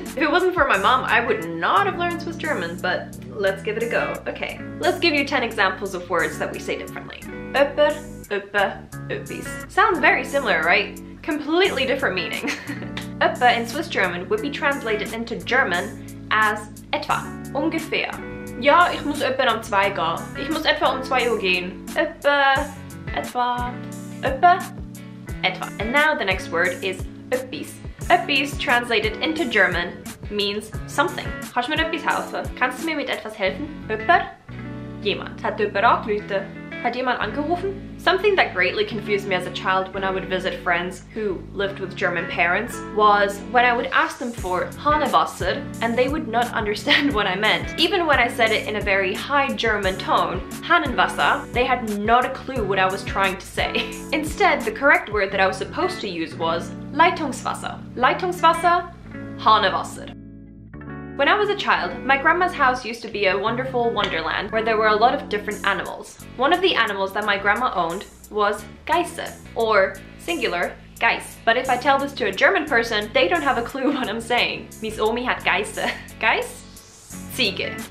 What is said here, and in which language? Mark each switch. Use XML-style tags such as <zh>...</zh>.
<en>If it wasn't for my mom, I would not have learned Swiss German, but let's give it a go. Okay, let's give you 10 examples of words that we say differently. Öpper, öppe, öppis. Sounds very similar, right? Completely different meaning. Öppe in Swiss German would be translated into German as etwa, ungefähr.</en> <de>Ja, ich muss öppe um 2 gehen. Ich muss etwa um 2 Uhr gehen. Öppe, etwa, öppe, etwa.</de> <en>And now the next word is öppis. Öppis translated into German means something.</en> <de>Kannst du mir etwas helfen? Kannst du mir mit etwas helfen? Öpper? Jemand. Hat jemand angerufen? Hat jemand angerufen?</de> <en>Something that greatly confused me as a child when I would visit friends who lived with German parents was when I would ask them for Hahnenwasser and they would not understand what I meant. Even when I said it in a very high German tone, Hahnenwasser, they had not a clue what I was trying to say. Instead, the correct word that I was supposed to use was Leitungswasser.</en> <de>Leitungswasser, Hahnenwasser.</de> <en>When I was a child, my grandma's house used to be a wonderful wonderland where there were a lot of different animals. One of the animals that my grandma owned was Geiße, or singular, Geiss. But if I tell this to a German person, they don't have a clue what I'm saying.</en> <de>Miss Omi hat Geiße. Geiss? Ziege.</de>